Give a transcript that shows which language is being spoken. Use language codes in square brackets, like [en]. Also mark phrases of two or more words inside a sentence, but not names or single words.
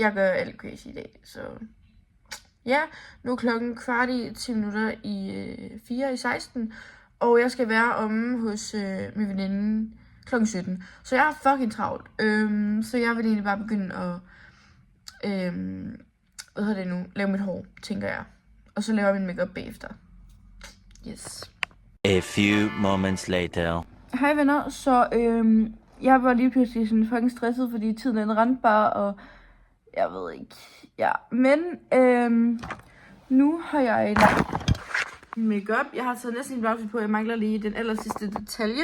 [da] Jeg gør alt crazy i dag, så ja. Nu er klokken 4:45, og jeg skal være omme hos min veninde klokken 17. Så jeg har fucking travlt. Så jeg vil egentlig bare begynde at lave mit hår, tænker jeg. Og så laver jeg min makeup bagefter. Yes. [en] A few moments later. [da] Hej venner, så jeg var lige pludselig sådan fucking stresset, fordi tiden den rendte bare, og jeg ved ikke, ja. Men nu har jeg lagt makeup. Jeg har taget næsten en outfit på, jeg mangler lige den aller sidste detalje.